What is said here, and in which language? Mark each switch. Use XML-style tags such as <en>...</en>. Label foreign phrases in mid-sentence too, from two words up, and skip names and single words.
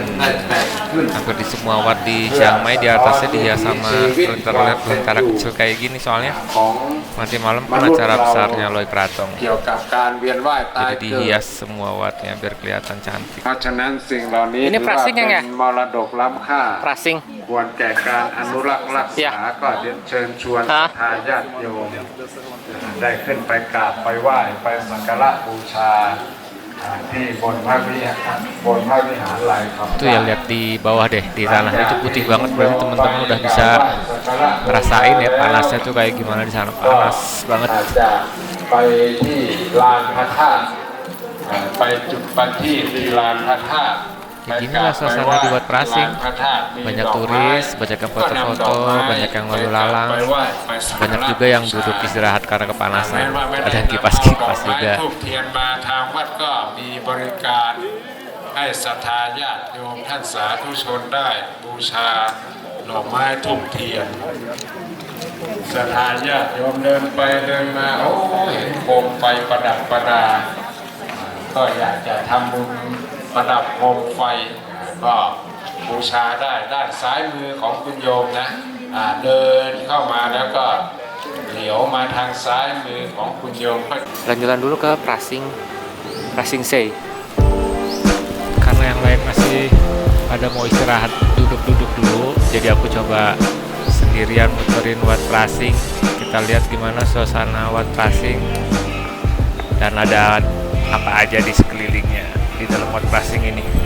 <id>Hampir di semua wat di Chiang Mai di atasnya dihias sama lentera kecil kayak gini, soalnya nanti malam kan acara besarnya Loi Pratong.</id> <th>เกี่ยวกับการเวียนว่ายตาย</th> <id>Jadi</id> <th>เกิด</th> <id>dihias semua watnya biar kelihatan cantik.</id> <th>เพราะฉะนั้นสิ่งเหล่านี้</th> <id>Ini</id> <th>ถือว่า prasing เป็ ยังไง นมรดกล้ำค่า Prasing. ควรแก่การอนุรักษ์รักษา</th> <id>Ya.</id> <th>ก็เรียนเชิญชวน ฮะ ทายาทโยมได้ขึ้นไปกราบไปไหว้ไปสักการะบูชาที่บนพระวิหารลายคำ</th> <id>Tuh ya, lihat di bawah deh, di tanah itu putih banget. Berarti teman-teman udah bisa ngerasain ya panasnya tuh kayak gimana di sana. Panas banget.</id> <th>อาจจะไปที่ลานพระธาตุไปจุดประทีปที่ลานพระธาตุ</th> <id>Kayak ginilah suasana di Wat Prasing. Banyak turis, banyak yang foto-foto, banyak yang lalu lalang, banyak juga yang duduk istirahat karena kepanasan. Ada yang kipas-kipas juga.</id> <th>ทูปเทียนมาทางวัดก็มีบริการให้ศรัทธาญาติโยมท่านสาธุชนได้บูชาดอกไม้ทูปเทียนศรัทธาญาติโยมเดินไปเดินมาโอ้เห็นโคมไฟประดับประดา ก็อยากจะทำบุญประดับโคมไฟก็บูชาได้ด้านซ้ายมือของคุณโยมนะเดินเข้ามาแล้วก็เหลียวมาทางซ้ายมือของคุณโยม</th> <id>Jalan-jalan dulu ke Prasing, Prasing Sei. Karena yang lain masih pada mau istirahat, duduk-duduk dulu. Jadi aku coba sendirian muterin Wat Prasing. Kita lihat gimana suasana Wat Prasing dan ada apa aja di sekelilingnya di dalam Wat Prasing ini.</id>